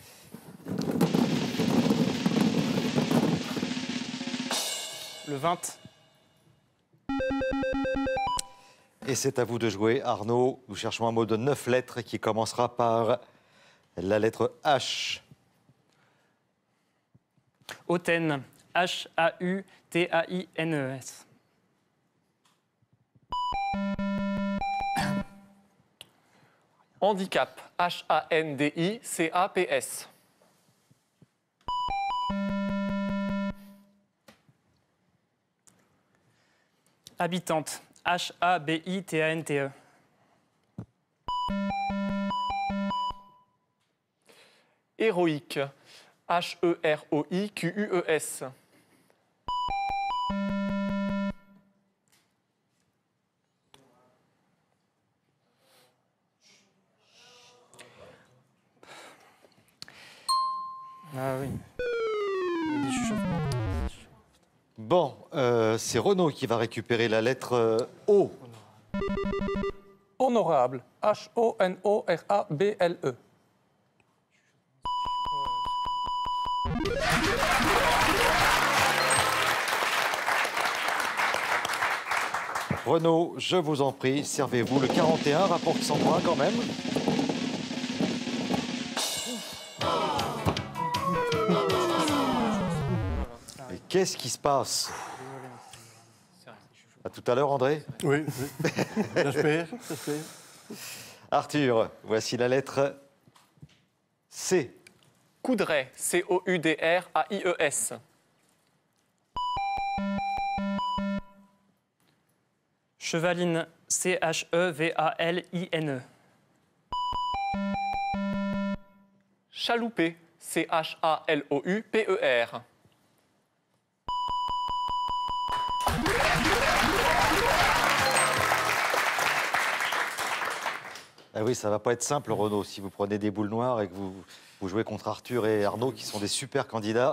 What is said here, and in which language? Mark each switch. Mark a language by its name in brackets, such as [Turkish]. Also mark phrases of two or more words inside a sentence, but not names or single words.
[French] Le 20. Et c'est à vous de jouer, Arnaud. Nous cherchons un mot de 9 lettres qui commencera par la lettre H. Hautaine, H-A-U-T-A-I-N-E-S. Handicap, H-A-N-D-I-C-A-P-S. Habitante, H-A-B-I-T-A-N-T-E. Héroïque, H-E-R-O-I-Q-U-E-S. Ah oui. Il y a des chuchotements. Bon, c'est Renaud qui va récupérer la lettre O. Honorable. H-O-N-O-R-A-B-L-E. Renaud, je vous en prie, servez-vous le 41, rapport qui s'en prend quand même. Mais qu'est-ce qui se passe? À tout à l'heure, André. Oui, j'espère. Arthur, voici la lettre C. Coudray, C-O-U-D-R-A-I-E-S. Chevaline, C-H-E-V-A-L-I-N-E. Chaloupé, C-H-A-L-O-U-P-E-R. Ah oui, ça va pas être simple, Renaud, si vous prenez des boules noires et que vous jouez contre Arthur et Arnaud, qui sont des super candidats.